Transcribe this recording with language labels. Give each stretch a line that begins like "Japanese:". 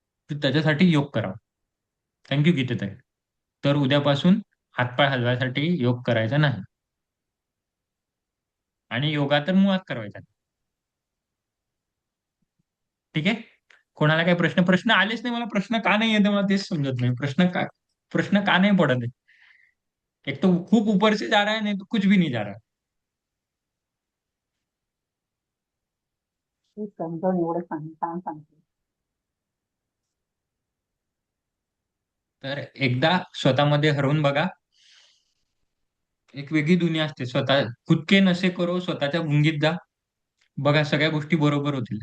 Marathi: तर त्याच्यासाठी योग करावा. Thank you गीतेताई. तर उद्यापासून हातपाय हलवायसाठी योग करायचा नाही आणि योगा तर मुळात करायचा नाही. ठीक आहे? कोणाला काही प्रश्न आलेच नाही. मला प्रश्न का नाही येते मला तेच समजत नाही. प्रश्न का नाही पडत आहे?
Hindi: एक तो खूप ऊपर से जा रहा है, नहीं तो कुछ भी नहीं जा रहा.
Marathi: खूप समजावून एवढं छान सांगते. तर एकदा स्वतःमध्ये हरवून बघा. एक वेगळी दुनिया असते.
Hindi: खुद के नशे करो,
Marathi: स्वतःच्या गुंगीत जा. बघा सगळ्या गोष्टी बरोबर होतील.